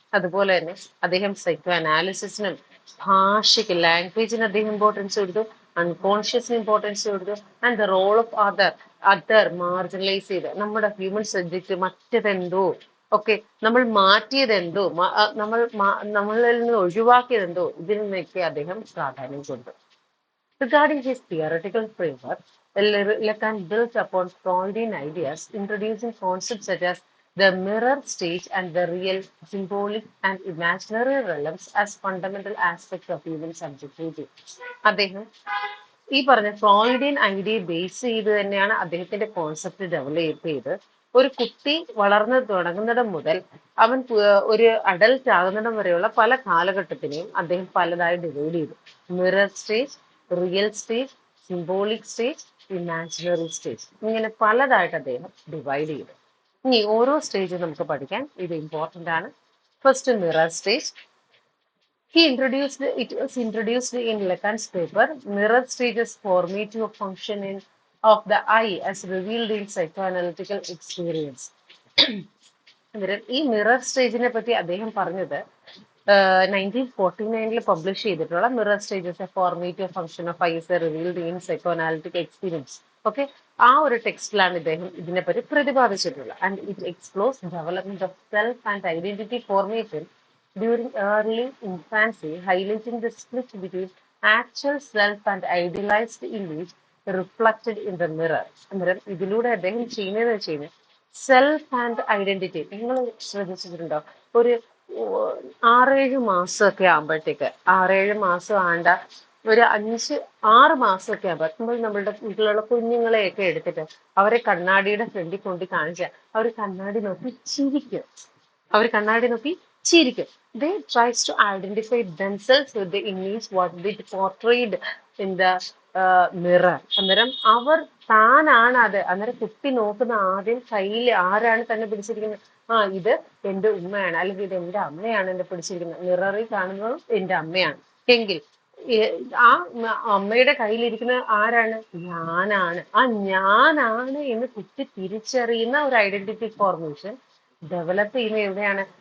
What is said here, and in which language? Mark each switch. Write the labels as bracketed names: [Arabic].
[Malayalam] അതുപോലെ തന്നെ അദ്ദേഹം സൈക്കോ അനാലിസിസിനും ഭാഷയ്ക്ക്, ലാംഗ്വേജിന് അദ്ദേഹം ഇമ്പോർട്ടൻസ് കൊടുത്തു, അൺകോൺഷ്യസിന് ഇമ്പോർട്ടൻസ് കൊടുത്തു, [English] and the role of other [Malayalam] marginalise ചെയ്ത് നമ്മുടെ ഹ്യൂമൻ സബ്ജക്റ്റ് മറ്റതെന്തോ ഒക്കെ നമ്മൾ മാറ്റിയതെന്തോ നമ്മളിൽ നിന്ന് ഒഴിവാക്കിയതെന്തോ ഇതിൽ നിന്നൊക്കെ അദ്ദേഹം പ്രാധാന്യം കൊടുത്തു. [English] Regarding his theoretical framework, Lacan built upon Freudian ideas, introducing concepts such as the mirror stage and the real, symbolic, and imaginary realms as fundamental aspects of human subjectivity. [Malayalam] അദ്ദേഹം ഈ പറഞ്ഞ ഫ്രോയിഡിയൻ ഐഡിയ ബേസ് ചെയ്ത് തന്നെയാണ് അദ്ദേഹത്തിന്റെ concept develop ചെയ്ത് ഒരു കുട്ടി വളർന്നു തുടങ്ങുന്നിടം മുതൽ അവൻ ഒരു അഡൽട്ട് ആകുന്നിടം വരെയുള്ള പല കാലഘട്ടത്തിനെയും അദ്ദേഹം പലതായി ഡിവൈഡ് ചെയ്തു. Mirror stage, real stage, symbolic stage, imaginary stage, ഇങ്ങനെ പലതായിട്ട് അദ്ദേഹം ഡിവൈഡ് ചെയ്തു. ഇനി ഓരോ സ്റ്റേജും നമുക്ക് പഠിക്കാൻ, ഇത് ഇമ്പോർട്ടൻ്റ് ആണ്. First mirror stage. [English] It was introduced in Lacan's paper, mirror stages formative function of the eye as revealed in psychoanalytical experience. [Malayalam] ഈ മിറർ സ്റ്റേജിനെ പറ്റി അദ്ദേഹം പറഞ്ഞത് 1949 പബ്ലിഷ് ചെയ്തിട്ടുള്ള mirror stages A formative function of ice revealed in psycho analytic experience. Okay, ആ ഒരു ടെക്സ്റ്റിലാണ് ഇദ്ദേഹം ഇതിനെപ്പറ്റി പ്രതിപാദിച്ചിട്ടുള്ളത്. [English] And it explores development of self and identity formation during early infancy, highlighting the split between actual self and idealised image reflected in the mirror. [Malayalam] അന്നേരം ഇതിലൂടെ അദ്ദേഹം ചെയ്യുന്നതെന്ന് വെച്ച് കഴിഞ്ഞാൽ സെൽഫ് ആൻഡ് ഐഡന്റിറ്റി. നിങ്ങൾ ശ്രദ്ധിച്ചിട്ടുണ്ടോ? ഒരു 6-7 മാസമൊക്കെ ആകുമ്പോഴത്തേക്ക്, 6-7 മാസം ആണ്ട ഒരു 5-6 മാസമൊക്കെ ആകുമ്പോൾ നമ്മൾ നമ്മളുടെ വീട്ടിലുള്ള കുഞ്ഞുങ്ങളെയൊക്കെ എടുത്തിട്ട് അവരെ കണ്ണാടിയുടെ ഫ്രണ്ടിൽ കൊണ്ട് കാണിച്ചാൽ അവർ കണ്ണാടി നോക്കി ചിരിക്കും. അവർ കണ്ണാടി നോക്കി ചിരിക്കും. [English] They tries to identify themselves with the image what they portrayed in the mirror. [Malayalam] അന്നേരം അവർ താനാണ് അത്. അന്നേരം കുട്ടി നോക്കുന്ന ആദ്യം കയ്യിൽ ആരാണ് തന്നെ പിടിച്ചിരിക്കുന്നത്? ഇത് എന്റെ ഉമ്മയാണ്, അല്ലെങ്കിൽ ഇത് എന്റെ അമ്മയാണ് എന്നെ പിടിച്ചിരിക്കുന്നത്. മിററിൽ കാണുന്നതും എന്റെ അമ്മയാണ് എങ്കിൽ ആ അമ്മയുടെ കയ്യിലിരിക്കുന്ന ആരാണ്? ഞാനാണ്. ആ ഞാനാണ് എന്ന് കുട്ടി തിരിച്ചറിയുന്ന ഒരു ഐഡന്റിറ്റി ഫോർമേഷൻ ഡെവലപ്പ് ചെയ്യുന്ന എവിടെയാണ്?